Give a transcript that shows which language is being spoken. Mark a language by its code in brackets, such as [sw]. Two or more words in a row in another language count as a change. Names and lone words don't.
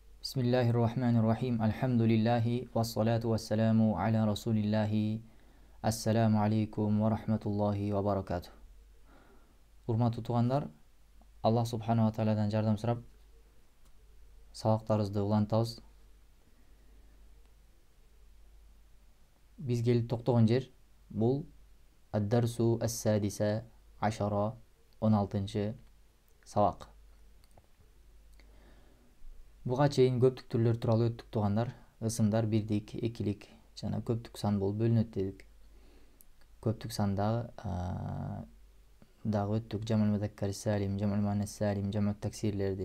[ar] بسم الله الرحمن الرحيم الحمد لله والصلاة والسلام على رسول الله. السلام عليكم ورحمة الله وبركاته. [ky] Урматтуу туугандар, [ar] الله سبحانه وتعالى [ky] жардам сурап, сабактарыбызды улантабыз. Биз келип токтогон жер бул [ar] الدرس السادس عشر [ky] 16-чы сабак. Буга чейин көптүк түрлөр тууралуу өттүк туугандар. Ысымдар бирдик, экилик жана көптүк сан болуп бөлүнөт дедик. Көптүк сандагы дагы өттүк [ar] جمع المذكر السالم, جمع المؤنث السالم, جمع التكسير.